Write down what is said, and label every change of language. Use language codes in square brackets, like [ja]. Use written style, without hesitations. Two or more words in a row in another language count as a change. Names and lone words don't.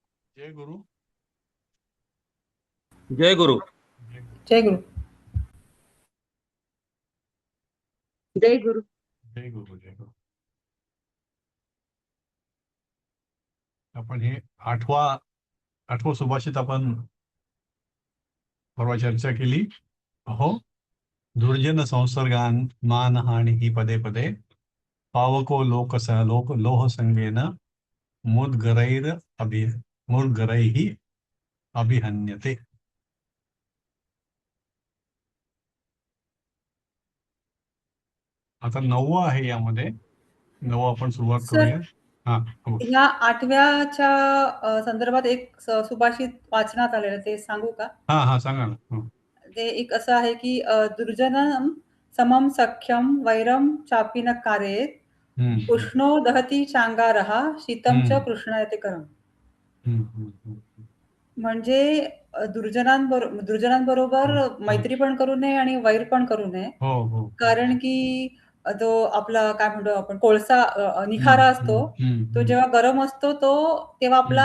[mr] जय गुरु. जय गुरु. जय गुरु. जय गुरु. जय गुरु. जय गुरु. जय गुरु. आपण हे आठवं सुभाषित आपण परवा चर्चा केली. [sa] हो. दुर्जन संसर्गान मानहानी ही पदे पदे पावको लोह संगेन मुद्गरैर मुद्गरैहि अभिहन्यते. [mr] आता 9वं आहे यामध्ये. 9वं आपण सुरुवात सर, करूया. हा हो. ह्या 8व्याच्या संदर्भात एक सुभाषित वाचनात आलेलं ते सांगू का? हा हा सांगा ना. हो. ते एक असं आहे की [sa] दुर्जनम समम सख्यम वैरम चापी न कारयेत हम्म, उष्णो दहती चांगारहा शीतम च हम्म, कृष्णयते करम. हम्म, हम्म, हम्म, [mr] म्हणजे दुर्जनांबरोबर हम्म, मैत्री पण करू नये आणि वैर पण करू नये. हो हो. कारण की तो आपला काय म्हणतो आपण कोळसा हम्म, निखारा असतो. हम्म, हम्म, तो हम्म, जेव्हा गरम असतो तेव्हा आपला